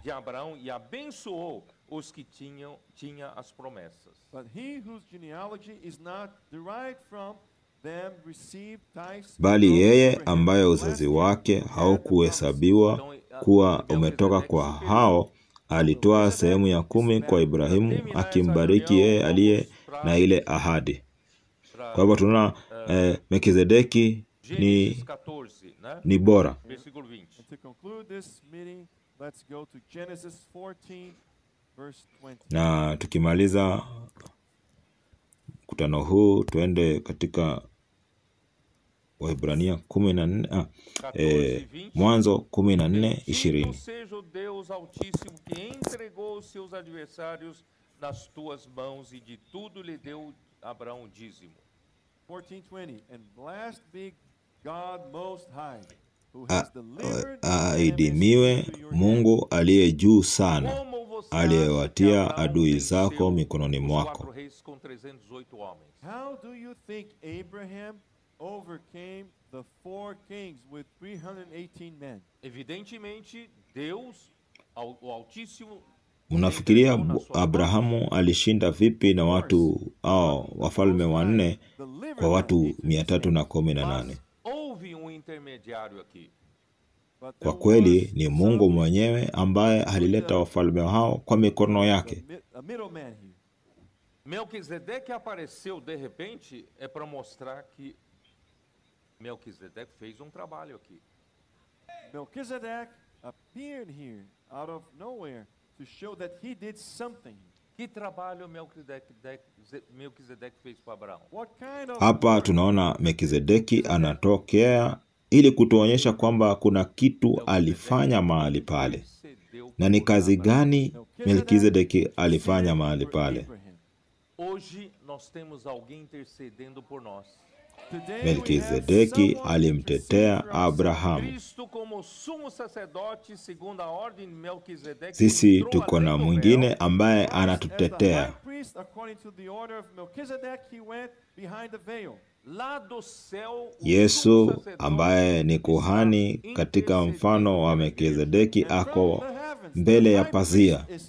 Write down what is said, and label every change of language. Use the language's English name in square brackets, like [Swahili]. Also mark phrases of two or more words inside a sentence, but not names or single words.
[Portuguese] De Abraão, e abençoou os que tinha as promessas. [English] But he whose genealogy is not derived from them received tithes [Swahili] Bali [English] from [Swahili] yeye Abraham, ambaye uzazi wake haukuhesabiwa kuwa umetoka kwa hao alitoa sehemu ya 10 kwa Ibrahimu, akimbariki yeye aliye na ile ahadi. Kwa hivyo tunaona Melkizedeki [Portuguese] Gênesis 14, né? [Swahili] ni bora. [Portuguese] Versículo 20. [English] And to conclude this meeting, let's go to Genesis 14, verse 20. [Swahili] Na tukimaliza mkutano huu tuende katika Waebrania 14, Mwanzo 14:20. [Portuguese] Bendito seja o Deus Altíssimo que entregou os seus adversários nas tuas mãos e de tudo lhe deu Abraão o dízimo. 14:20. [English] And blessed be God Most High, who has delivered [Swahili] Aidimiwe [English] into your hand. [Swahili] Mungu aliye juu sana, [Portuguese] Como você [Swahili] aliyewatia [Portuguese] acha que [Swahili] adui [Portuguese] Abraão [Swahili] zako [Portuguese] venceu [Swahili] mikononi [Portuguese] os [Swahili] mwako. [Portuguese] 4 reis com 308 homens? [English] How do you think Abraham overcame the 4 kings with 318 men? [Portuguese] Evidentemente, Deus, o Altíssimo, [Swahili] Mnafikiria Abrahamu alishinda vipi na watu au wafalme wanne kwa watu 318? [Portuguese] Houve intermediário aqui. [Swahili] Kwa kweli ni Mungu mwenyewe ambaye alileta wafalme hao kwa mikono yake. [Portuguese] Melquisedeque apareceu de repente para mostrar que Melquisedeque fez trabalho aqui. [English] Melchizedek appeared here out of nowhere to show that he did something. [Portuguese] Que trabalho Melquisedeque fez para Abraão? [Swahili] Hapa tunaona Melkizedeki anatokea ili kutuonyesha kwamba kuna kitu alifanya mahali pale. Na ni kazi gani Melkizedeki alifanya mahali pale? [Portuguese] Hoje nós temos alguém intercedendo por nós. [Swahili] Melkizedeki alimtetea Abrahamu. Sisi tuko na mwingine ambaye anatutetea. Yesu ambaye ni kuhani katika mfano wa Melkizedeki ako mbele ya pazia.